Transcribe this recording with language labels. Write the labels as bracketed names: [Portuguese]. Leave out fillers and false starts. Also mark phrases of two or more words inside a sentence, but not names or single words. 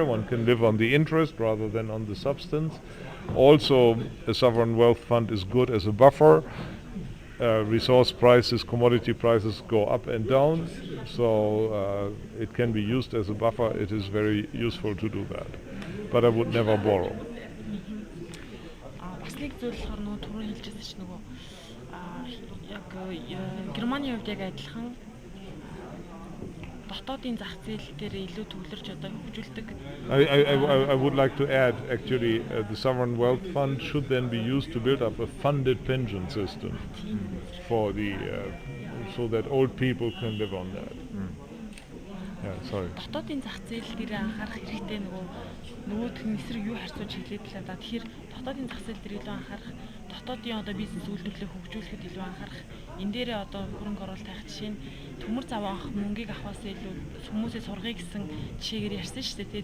[English] One can live on the interest rather than on the substance. Also, a sovereign wealth fund is good as a buffer. Resource prices, commodity prices go up and down, so it can be used as a buffer. It is very useful to do that. But I would never borrow. [Mongolian] Бас нэг зүйл болохоор нөгөө түрүү хэлжсэн чинь нөгөө яг Германы хувьд яг адилхан дотоодын зах зээл дээр илүү төвлөрч одоо хөгжүүлдэг. [English] I would like to add, actually, the sovereign wealth fund should then be used to build up a funded pension system for the so that old people can live on that. Yeah, sorry. [Mongolian] Дотоодын зах зээл дээр анхаарах хэрэгтэй нөгөөх нь эсрэг юу харьцуулж хэлээд л да. Тэгэхээр дотоодын зах зээл дээр илүү анхаарах, дотоодын одоо бизнес үйлдвэрлэлийг хөгжүүлэхэд илүү анхаарах. Энэ дээрээ одоо хөрөнгө оруулалт тавих жишээ нь төмөр зав авах мөнгийг авахаас илүү хүмүүсээ сургая гэсэн жишээгээр ярьсан шүү дээ.